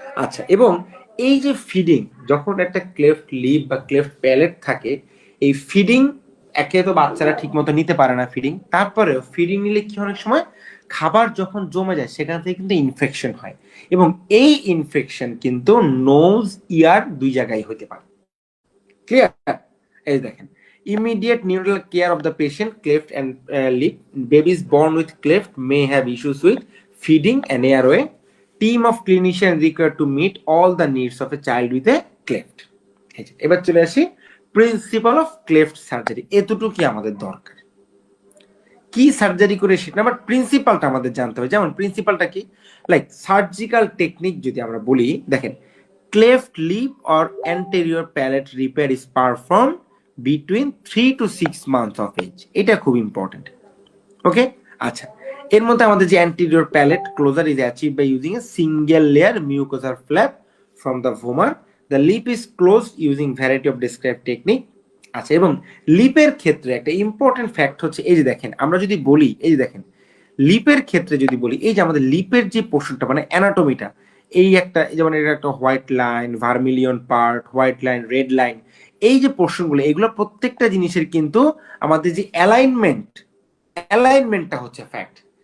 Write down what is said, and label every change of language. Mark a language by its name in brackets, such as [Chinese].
[Bangla] আচ্ছা, এবং এই যে ফিডিং, যখন একটা ক্লেফট লিপ বা ক্লেফট প্যালেট থাকে, এই ফিডিং একে তো বাচ্চারা ঠিক মতো নিতে পারে না ফিডিং, তারপরেও ফিডিং নিলে কি অনেক সময় খাবার যখন জমে যায় সেখান থেকে কিন্তু ইনফেকশন হয়, এবং এই ইনফেকশন কিন্তু নোজ ইয়ার দুই জায়গায় হতে পারে। ক্লিয়ার? এই দেখেন [English] immediate neural care of the patient, cleft and lip. Babies born with cleft may have issues with feeding and airway. Team of clinicians required to meet all the needs of a child with a cleft. [Bangla] এবার চলে আসি principal of cleft surgery. এতটুকু আমাদের দরকার, কি surgery করে সেটা, but প্রিন্সিপালটা আমাদের জানতে হবে। যেমন প্রিন্সিপালটা কি, লাইক সার্জিক্যাল টেকনিক যদি আমরা বলি, দেখেন [English] cleft lip or anterior palate repair is performed between 3 to 6 months of age, [Bangla] এটা খুব ইম্পর্টেন্ট। ওকে, আচ্ছা, এর মধ্যে আমাদের যে [English] anterior palate closure is achieved by using a single layer mucosal flap from the vomer. The lip is closed using variety of described technique. [Bangla] আচ্ছা, এবং লিপের ক্ষেত্রে একটা ইম্পর্টেন্ট ফ্যাক্ট হচ্ছে এই যে দেখেন আমরা যদি বলি, এই যে দেখেন লিপের ক্ষেত্রে যদি বলি, এই যে আমাদের লিপের যে পোর্শনটা মানে অ্যানাটমিটা, এই একটা যেমন এটা একটা white line, vermilion part, white line, red line, এই যে পোর্শনগুলো, এগুলো প্রত্যেকটা জিনিসের কিন্তু আমাদের যে অ্যালাইনমেন্টটা হচ্ছে ফ্যাক্ট।